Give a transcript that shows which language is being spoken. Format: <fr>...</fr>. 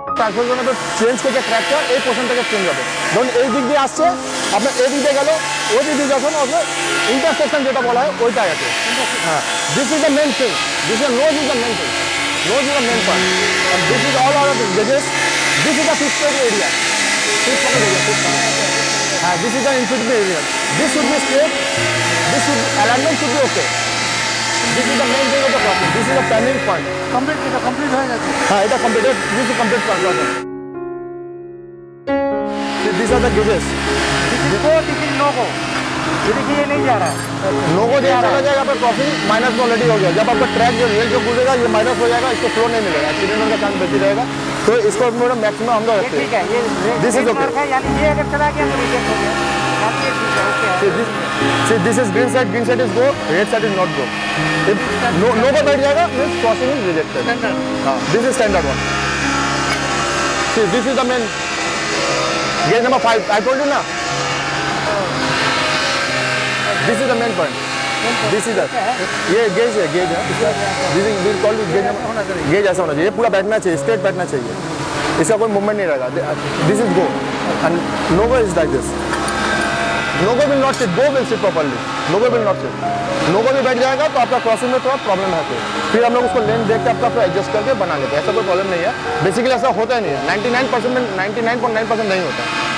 <bn>Transfer change করতে ট্র্যাকটা এই portion থেকে চেঞ্জ হবে। ধরুন এই দিক দিয়ে আসছে, আপনার এই দিক দিয়ে গেল, ওই দিক দিয়ে যখন আপনার ইন্টারসেকশন যেটা বলা হয় ওইটা আছে।</bn> <en>হ্যাঁ, this is the main thing, this is nose is the main thing, nose is the main point, and this is all our gauges, this is the fixed area, fixed area, হ্যাঁ, this is the infiltrate area, this should be straight, this should alignment should be okay, this is the main thing of the problem, this is the turning point.</en> <bn>Complete হয়ে গেছে।</bn> <en>हाँ, এটা completed, this is complete problem. These are the gauges.</en> <hi>ये देखिए ये नहीं जा रहा है। लोगो जो चला जाएगा आपका क्रॉसिंग माइनस में ऑलरेडी हो गया। जब आपका ट्रैक जो रेल जो गुजरेगा ये माइनस हो जाएगा, इसको फ्लो नहीं मिलेगा, एक्सीडेंट होने का चांस बची रहेगा। तो इसको मैक्सिमम हम लोग रखते हैं। ठीक है, ये</hi> <en>This is okay.</en> <hi>यानी ये अगर चला गया तो रिजेक्ट हो गया। यानी ये ठीक है, ओके है।</hi> <en>See, this is green side is go, red side is not go. If logo</en> <hi>बैठ जाएगा</hi> <en>means crossing is rejected. हाँ, this is standard one. See, this is the main gauge number 5. I told you ना. This is the main point. This is the</en> <hi>ये gauge है, gauge है।</hi> <en>This is called</en> <hi>gauge होना चाहिए। Gauge ऐसा होना चाहिए, ये पूरा बैठना चाहिए, स्ट्रेट बैठना चाहिए, इसका कोई मूवमेंट नहीं रहेगा।</hi> <en>This is go and logo is like this. Logo will not sit, go will sit properly. Logo will not sit.</en> <hi>Logo भी बैठ जाएगा तो आपका क्रॉसिंग में थोड़ा प्रॉब्लम है, फिर हम लोग उसको लेंथ देख के आपका एडजस्ट करके बना लेते हैं, ऐसा कोई प्रॉब्लम नहीं है। बेसिकली ऐसा होता ही नहीं है, 99% में 99.9% नहीं होता।</hi>